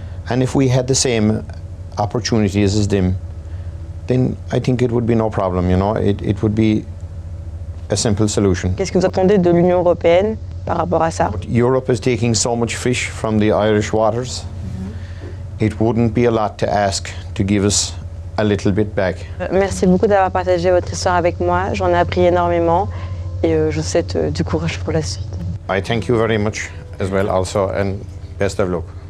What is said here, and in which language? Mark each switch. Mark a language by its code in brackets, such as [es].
[en] And if we had the same opportunities as them, then I think it would be no problem, you know, it would be a simple solution. [fr] Qu'est-ce que vous attendez de l'Union européenne par rapport à ça? [en] Europe is taking so much fish from the Irish waters. It wouldn't be a lot to ask to give us a little bit back. [fr] Merci beaucoup d'avoir partagé votre histoire avec moi. J'en ai appris énormément et je vous souhaite du courage pour la suite. [en] I thank you very much as well also and best of luck.